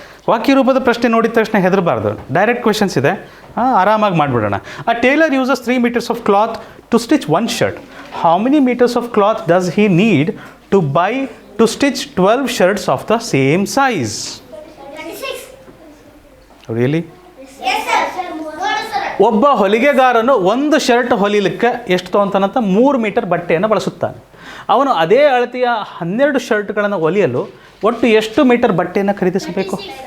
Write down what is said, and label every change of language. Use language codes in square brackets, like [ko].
[kn] ವಾಕ್ಯ ರೂಪದ ಪ್ರಶ್ನೆ ನೋಡಿದ ತಕ್ಷಣ ಹೆದರಬಾರ್ದು. ಡೈರೆಕ್ಟ್ ಕ್ವೆಶನ್ಸ್ ಇದೆ, ಆರಾಮಾಗಿ ಮಾಡಿಬಿಡೋಣ. [en] A tailor uses 3 meters of cloth to stitch 1 shirt. How many meters of cloth does he need to buy to stitch 12 shirts of the same size? 36. Really? Yes sir. [kn] ಒಬ್ಬ ಹೊಲಿಗೆಗಾರನು ಒಂದು ಶರ್ಟ್ ಹೊಲಿಲಿಕ್ಕೆ ಎಷ್ಟು ತೊಗೊಂತಾನಂತ 3 metre ಬಟ್ಟೆಯನ್ನು ಬಳಸುತ್ತಾನೆ. ಅವನು ಅದೇ ಅಳತೆಯ 12 ಶರ್ಟ್ಗಳನ್ನು ಹೊಲಿಯಲು ಒಟ್ಟು ಎಷ್ಟು ಮೀಟರ್ ಬಟ್ಟೆಯನ್ನು ಖರೀದಿಸಬೇಕು?